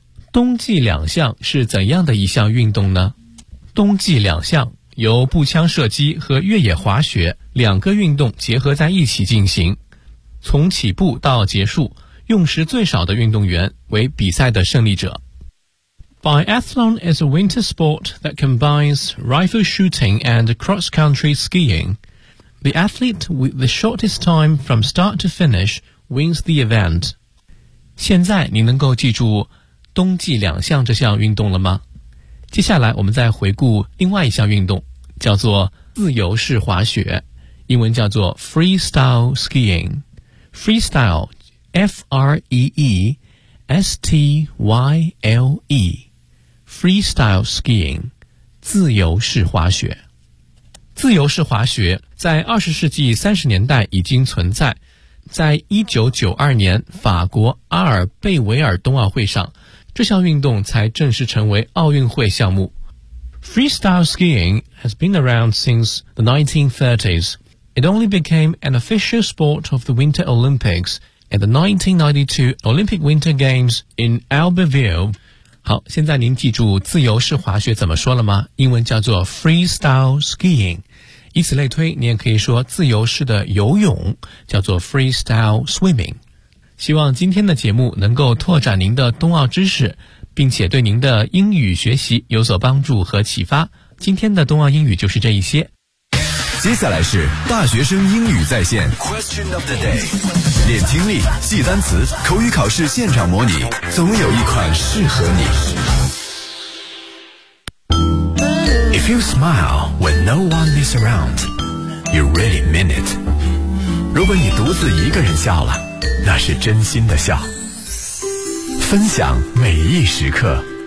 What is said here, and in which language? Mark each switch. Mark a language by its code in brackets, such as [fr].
[zh] 冬季两项是怎样的一项运动呢？冬季两项由步枪射击和越野滑雪两个运动结合在一起进行，从起步到结束，用时最少的运动员为比赛的胜利者。 [en] Biathlon is a winter sport that combines rifle shooting and cross-country skiing. The athlete with the shortest time from start to finish wins the event. [zh] 现在你能够记住冬季两项这项运动了吗？接下来我们再回顾另外一项运动，叫做自由式滑雪，英文叫做 [en] freestyle skiing。 Freestyle, F-R-E-E-S-T-Y-L-E, Freestyle Skiing, [zh] 自由式滑雪。自由式滑雪在20世纪30年代已经存在，在1992年法国阿尔贝维尔冬奥会上，这项运动才正式成为奥运会项目。 [en] Freestyle Skiing has been around since the 1930s,It only became an official sport of the Winter Olympics at the 1992 Olympic Winter Games in Albertville. [zh] 好，现在您记住自由式滑雪怎么说了吗？英文叫做 [en] freestyle skiing. [zh] 以此类推，你也可以说自由式的游泳叫做 [en] freestyle swimming. [zh] 希望今天的节目能够拓展您的冬奥知识，并且对您的英语学习有所帮助和启发。今天的冬奥英语就是这一些。接下来是大学生英语在线 [en] Question of the day， [zh] 练听力，记单词，口语考试现场模拟，总有一款适合你。 [en] If you smile when no one is around, you really mean it。 [zh] 如果你独自一个人笑了，那是真心的笑。分享每一时刻，